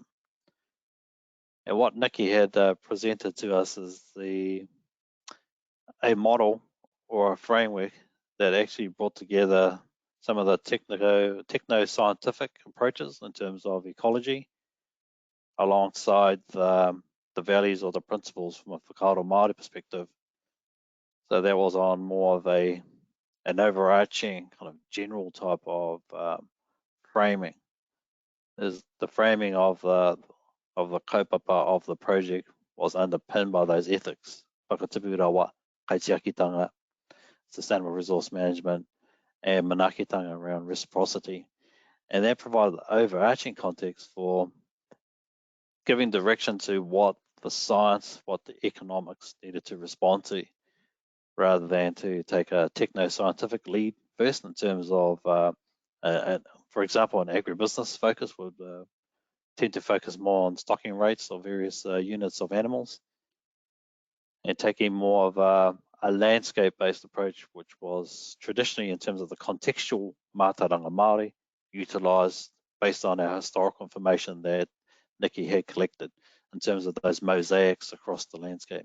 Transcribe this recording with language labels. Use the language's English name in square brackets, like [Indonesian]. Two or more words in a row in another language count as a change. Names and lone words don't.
[English] And what Nikki had presented to us is a model or a framework that actually brought together some of the techno-scientific approaches in terms of ecology alongside the values or the principles from a [Māori] whakaaro Māori [English] perspective. So that was on more of an overarching kind of general type of framing. Is the framing of the kaupapa of the project was underpinned by those ethics, [Māori] whakatipu rawa, kaitiakitanga, [English] sustainable resource management, and manakitanga around reciprocity. And that provided the overarching context for giving direction to what the science, what the economics needed to respond to, rather than to take a techno-scientific lead first in terms of, for example, an agribusiness focus would tend to focus more on stocking rates of various units of animals, and taking more of a landscape-based approach, which was traditionally in terms of the contextual [Māori] Mātauranga Māori, [English] utilised based on our historical information that Nikki had collected in terms of those mosaics across the landscape.